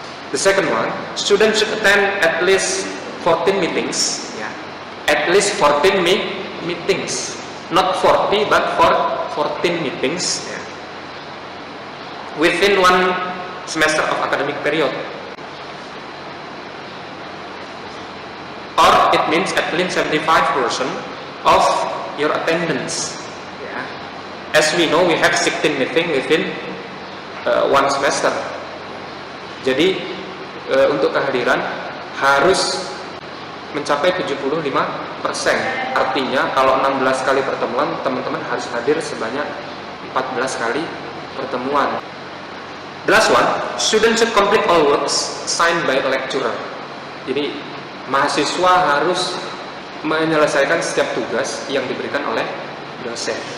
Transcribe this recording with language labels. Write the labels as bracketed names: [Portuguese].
[English] The second one, students should attend at least 14 meetings, at least 14 meetings, not 40 but 14 meetings, within 1 semester of academic period. Or it means at least 75% of your attendance. As we know, we have 16 meetings within 1 semester. [Indonesian] Jadi untuk kehadiran harus mencapai 75%. Artinya kalau 16 kali pertemuan, teman-teman harus hadir sebanyak 14 kali pertemuan. [English] The last one, students should complete all works assigned by a lecturer. [Indonesian] Jadi mahasiswa harus menyelesaikan setiap tugas yang diberikan oleh dosen.